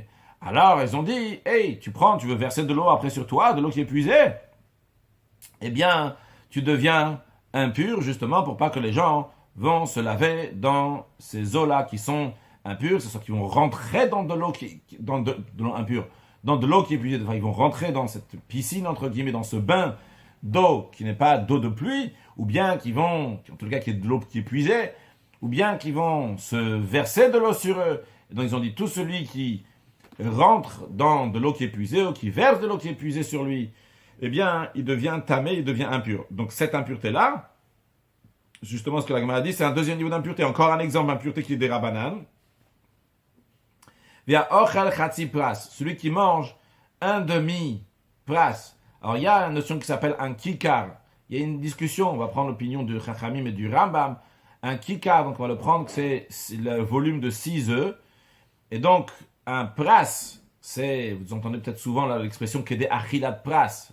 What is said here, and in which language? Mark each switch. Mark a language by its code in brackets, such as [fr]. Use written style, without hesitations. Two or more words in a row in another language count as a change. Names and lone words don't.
[fr] Alors, ils ont dit, hey, tu veux verser de l'eau après sur toi, de l'eau qui est puisée, eh bien, tu deviens impur, justement, pour pas que les gens vont se laver dans ces eaux-là qui sont impures, c'est-à-dire qu'ils vont rentrer dans de l'eau dans de l'eau impure, dans de l'eau qui est puisée, enfin, ils vont rentrer dans cette piscine, entre guillemets, dans ce bain d'eau qui n'est pas d'eau de pluie, ou bien qui vont, en tout cas qui est de l'eau qui est puisée, ou bien qui vont se verser de l'eau sur eux. Et donc ils ont dit, tout celui qui rentre dans de l'eau qui est puisée, ou qui verse de l'eau qui est puisée sur lui, eh bien, il devient tamé, il devient impur. Donc cette impureté-là, justement ce que la Gemara dit, c'est un deuxième niveau d'impureté. Encore un exemple d'impureté qui est des rabbanan. [he] והאוכל חצי פרס, [fr] celui qui mange un demi-pras. Alors, il y a une notion qui s'appelle un kikar. Il y a une discussion, on va prendre l'opinion du Chachamim et du Rambam. Un kikar, donc on va le prendre, c'est le volume de 6 œufs. Et donc, un pras, vous entendez peut-être souvent l'expression [he] כדי אכילת פרס.